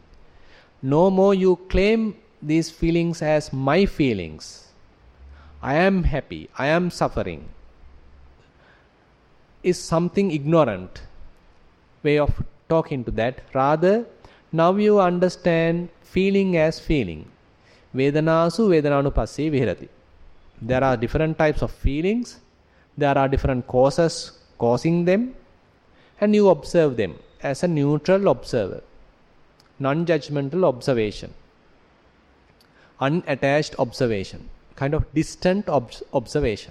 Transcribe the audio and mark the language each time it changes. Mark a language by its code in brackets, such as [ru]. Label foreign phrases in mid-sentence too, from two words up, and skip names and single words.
[en] No more you claim these feelings as my feelings. I am happy, I am suffering. Is something ignorant way of talking to that. Rather, now you understand feeling as feeling. [pi] Vedanasu vedananupassi vihirati. [en] There are different types of feelings. There are different causes causing them. And you observe them as a neutral observer. Non-judgmental observation. Unattached observation. Kind of distant observation.